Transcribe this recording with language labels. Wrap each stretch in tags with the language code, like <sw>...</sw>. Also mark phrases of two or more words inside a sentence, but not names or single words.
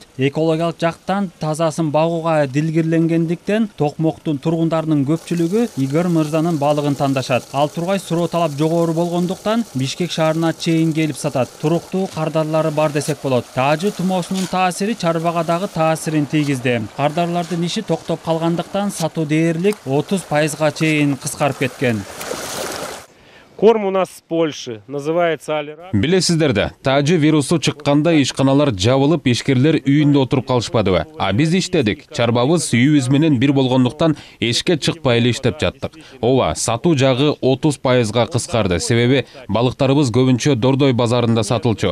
<ky>Экологиялык жактан тазасын багууга дилгирленгендиктен Токмоктун тургундарынын көпчүлүгү Игорь мырзанын балыгын тандашат. Ал тургай суроо талап жогору болгондуктан Бишкек шаарына чейин келип сатат. Туруктуу кардарлары бар десек болот. Таажы тумоосунун таасири чарбага дагы таасирин тийгизди. Кардарлардын иши токтоп калгандыктан сатуу дээрлик 30%га чейин кыскарып кеткен.</ky> <ru>Корм у нас с Польши, называется Алирак.</ru> <ky>Билесиздерде, таажы вирусу чыкканда ишканалар жабылып, ишкерлер үйүндө отуруп калышпадыбы? А биз иштедик. Чарбабыз үйүбүз менен бир болгондуктан эшикке чыкпай эле иштеп жаттык. Ооба, сатуу жагы 30%га кыскарды. Себеби балыктарыбыз көбүнчө Дордой базарында сатылчу.</ky>